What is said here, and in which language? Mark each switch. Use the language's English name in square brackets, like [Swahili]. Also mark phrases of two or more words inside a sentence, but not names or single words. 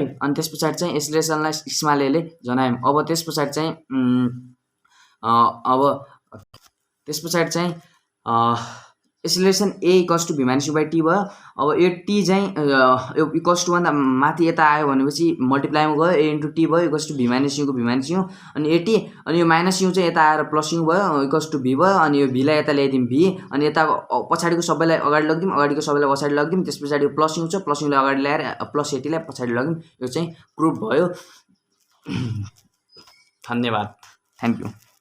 [Nepali] अनि त्यस पछाडि चाहिँ एक्सिलरेसनलाई स्मल एले जनायौँ। अब त्यस पछाडि चाहिँ [English] acceleration a equals to v minus u by t [Nepali] भयो। अब यो टी चाहिँ [English] equals to [Nepali] भन्दा माथि यता आयो भनेपछि मल्टिप्लाईमा गयो [English] a into t [Nepali] भयो [English] equals to v minus uko v minus u [Nepali] अनि एटी अनि यो [English] minus u [Nepali] चाहिँ यता आएर [English] plus u [Nepali] भयो [English] equals to v [Nepali] भयो अनि यो भीलाई यता ल्याइदिउँ भी अनि यता पछाडिको सबैलाई अगाडि लगिदिउँ अगाडिको सबैलाई पछाडि लगिदिउँ त्यस पछाडि यो [English] plus u [Nepali] छ [English] plus ulai [Nepali] अगाडि ल्याएर [English] plus atlai [Nepali] पछाडि लगिदिउँ यो चाहिँ प्रुफ भयो। धन्यवाद, [English] thank you.